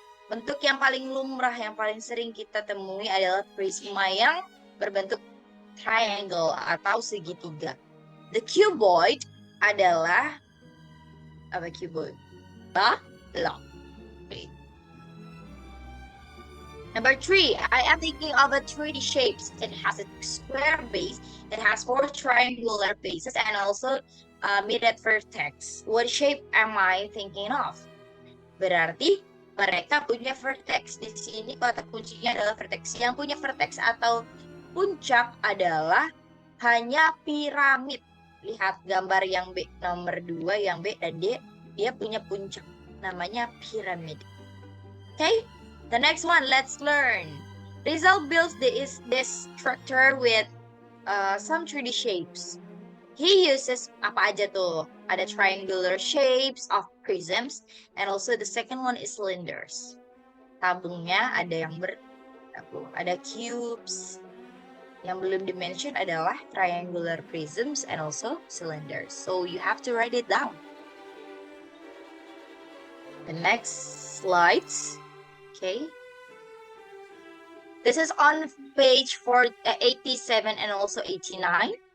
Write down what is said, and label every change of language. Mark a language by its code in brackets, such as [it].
[id] Bentuk yang paling lumrah, yang paling sering kita temui adalah prisma yang berbentuk triangle atau segitiga. The cuboid adalah apa cuboid? Balok. [en] Number 3, I am thinking of a 3D shapes. It has a square base, it has 4 triangular bases, and also mirrored vertex. What shape am I thinking of? [id] Berarti mereka punya vertex. Di sini kata kuncinya adalah vertex. Yang punya vertex atau puncak adalah hanya piramid. Lihat gambar yang B nomor 2, yang B dan D, dia punya puncak. Namanya piramid. [en] Okay? The next one, let's learn. Rizal builds this structure with some 3D shapes. He uses [id] apa aja tuh? Ada [en] triangular shapes of prisms, and also the second one is cylinders. [id] Tabungnya ada yang ada cubes. Yang belum dimention adalah [en] triangular prisms and also cylinders. So you have to write it down. The next slides. Okay. This is on page 87 and also 89.